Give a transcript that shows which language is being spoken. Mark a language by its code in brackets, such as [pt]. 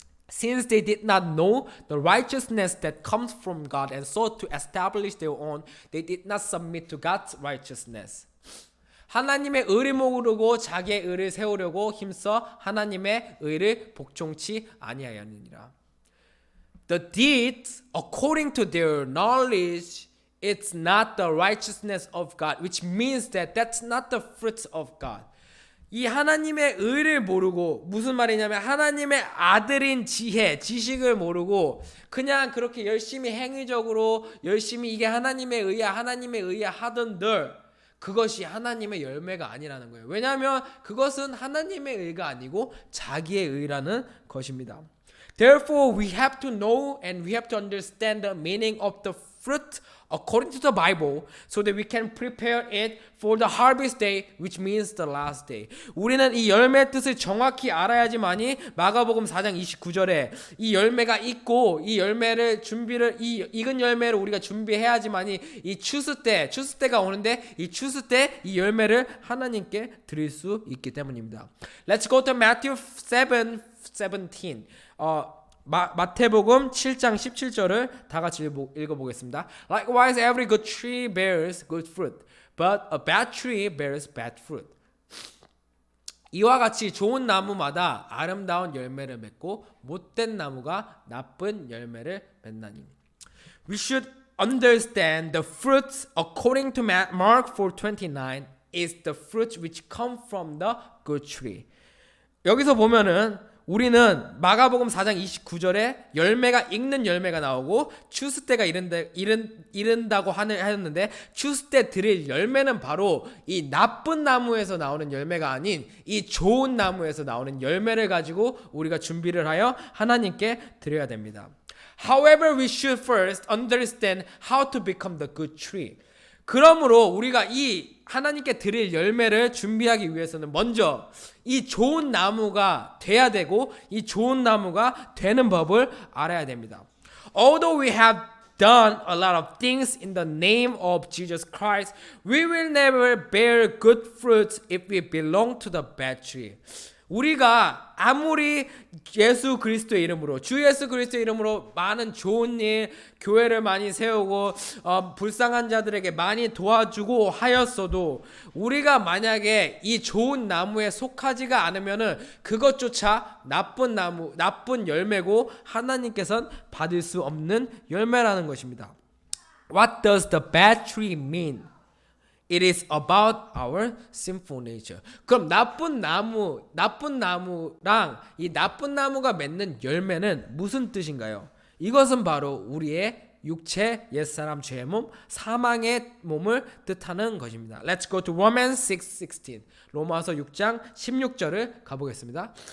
[en] Since they did not know the righteousness that comes from God and sought to establish their own, they did not submit to God's righteousness. [ko] 하나님의 의를 모르고 자기의 의를 세우려고 힘써 하나님의 의를 복종치 아니하였느니라. [en] The deeds according to their knowledge, it's not the righteousness of God, which means that that's not the fruits of God. [ko] 이 하나님의 의를 모르고 무슨 말이냐면 하나님의 아들인 지식을 모르고 그냥 그렇게 열심히 행위적으로 열심히 이게 하나님의 의야 하던들 그것이 하나님의 열매가 아니라는 거예요. 왜냐하면 그것은 하나님의 의가 아니고 자기의 의라는 것입니다. [en] Therefore, we have to know and we have to understand the meaning of the fruit according to the Bible so that we can prepare it for the harvest day, which means the last day. [ko] 우리는 이 열매의 뜻을 정확히 알아야지만이 마가복음 4장 29절에 이 열매가 있고 이 열매를 이 익은 열매를 우리가 준비해야지만이 이 추수 때가 오는데 이 추수 때 이 열매를 하나님께 드릴 수 있기 때문입니다. [en] Let's go to Matthew 7:17. [ko] 마태복음 7장 17절을 다 같이 읽어보겠습니다. [en] Likewise, every good tree bears good fruit, but a bad tree bears bad fruit. [ko] 이와 같이 좋은 나무마다 아름다운 열매를 맺고 못된 나무가 나쁜 열매를 맺나니. [en] We should understand the fruits according to Mark 4:29 is the fruit which come from the good tree. [ko] 여기서 보면은 우리는 마가복음 4장 29절에 익는 열매가 나오고 추수 때가 이른다고 하였는데 추수 때 드릴 열매는 바로 이 나쁜 나무에서 나오는 열매가 아닌 이 좋은 나무에서 나오는 열매를 가지고 우리가 준비를 하여 하나님께 드려야 됩니다. [en] However, we should first understand how to become the good tree. [ko] 그러므로 우리가 이 하나님께 드릴 열매를 준비하기 위해서는 먼저 이 좋은 나무가 돼야 되고 이 좋은 나무가 되는 법을 알아야 됩니다. [en] Although we have done a lot of things in the name of Jesus Christ, we will never bear good fruits if we belong to the bad tree. [ko] 우리가 아무리 주 예수 그리스도의 이름으로 많은 좋은 일, 교회를 많이 세우고 불쌍한 자들에게 많이 도와주고 하였어도 우리가 만약에 이 좋은 나무에 속하지가 않으면은 그것조차 나쁜 열매고 하나님께서는 받을 수 없는 열매라는 것입니다. [en] What does the bad tree mean? It is about our sinful nature. [ko] 그럼 나쁜 나무랑 이 나쁜 나무가 맺는 열매는 무슨 뜻인가요? 이것은 바로 우리의 육체, 옛사람, 죄의 몸, 사망의 몸을 뜻하는 것입니다. [en] Let's go to Romans 6:16. [ko] 로마서 6장 16절을 가보겠습니다.